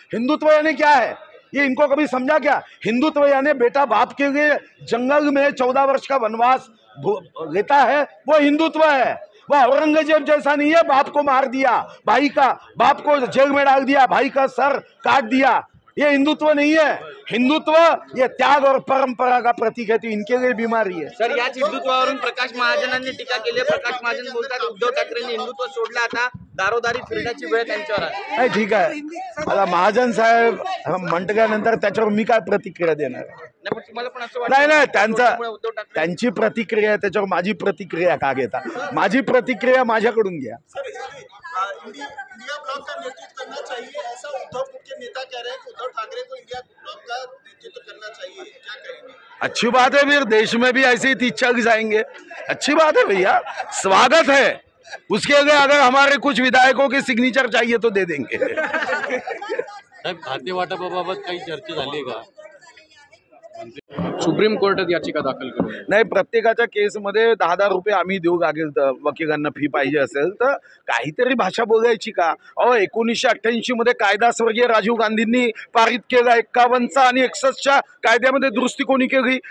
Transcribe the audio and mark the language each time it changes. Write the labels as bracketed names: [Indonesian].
[Hindi] हिंदुत्व यानी क्या है ये इनको कभी समझा क्या? हिंदुत्व यानी बेटा बाप के लिए जंगल में 14 वर्ष का वनवास लेता है, वो हिंदुत्व है। वह औरंगजेब जैसा नहीं है, बाप को मार दिया, बाप को जेल में डाल दिया, भाई का सर काट दिया। ये हिंदुत्व नहीं है। हिंदुत्व ये त्याग और परंपरा का प्रतीक है, तो इनके लिए बीमारी है। [Marathi] सर, याच हिंदुत्वावरून प्रकाश महाजनांनी टीका केली आहे। प्रकाश महाजन बोलतात उद्धव ठाकरेंनी हिंदुत्व सोडलं, आता दारोदारी फिरण्याची वेळ त्यांच्यावर आहे। नाही, ठीक आहे, आता महाजन साहेब म्हटल्यानंतर त्याच्यावर मी काय प्रतिक्रिया देणार? नाही, पण तुम्हाला पण असं वाटतं? नाही नाही, उद्धव ठाकरे त्यांची प्रतिक्रिया आहे, त्याच्यावर माझी प्रतिक्रिया का घेता? माझी प्रतिक्रिया माझ्याकडून घ्या। [Hindi] इंडिया ब्लॉक का नेतृत्व करना चाहिए, ऐसा उद्धव के नेता कह रहे हैं कि उद्धव ठाकरे को इंडिया ब्लॉक का नेतृत्व करना चाहिए, क्या कहेंगे? अच्छी बात है, फिर देश में भी ऐसे ही 30-40 आएंगे, अच्छी बात है भैया, स्वागत है। उसके लिए अगर हमारे कुछ विधायकों की सिग्नेचर चाहिए तो दे देंगे। [Marathi] साहेब, खाते वाटपाबाबत काही चर्चा झाली का? सुप्रीम कोर्टात याचिका दाखल करू? नाही, प्रत्येकाच्या केसमध्ये 10,000 रुपये आम्ही देऊ लागेल, तर वकिलांना फी पाहिजे असेल तर काहीतरी भाषा बोलायची का? 1988 मध्ये कायदा स्वर्गीय राजीव गांधींनी पारित केला, 51 आणि 61च्या कायद्यामध्ये दुरुस्ती कोणी केली?